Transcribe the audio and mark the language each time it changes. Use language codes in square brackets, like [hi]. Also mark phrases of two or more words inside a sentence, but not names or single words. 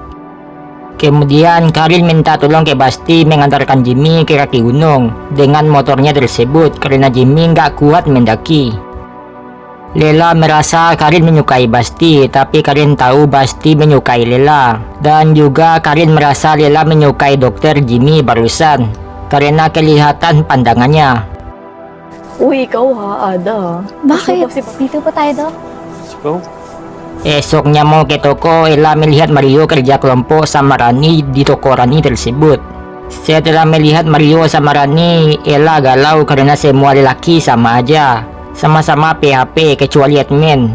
[id] Kemudian Karin minta tolong ke Basti mengantarkan Jimmy ke kaki gunung dengan motornya tersebut karena Jimmy nggak kuat mendaki. Lela merasa Karin menyukai Basti, tapi Karin tahu Basti menyukai Lela. Dan juga Karin merasa Lela menyukai dokter Jimmy barusan karena kelihatan pandangannya. [tl] Uy, ikaw ha, Ada. Bakit? Dito po tayo, Dok. [id] Esoknya mau ke toko, Ella melihat Mario kerja kelompok sama Rani di toko Rani tersebut. Setelah melihat Mario sama Rani, Ella galau karena semua lelaki sama aja, sama-sama PHP kecuali admin.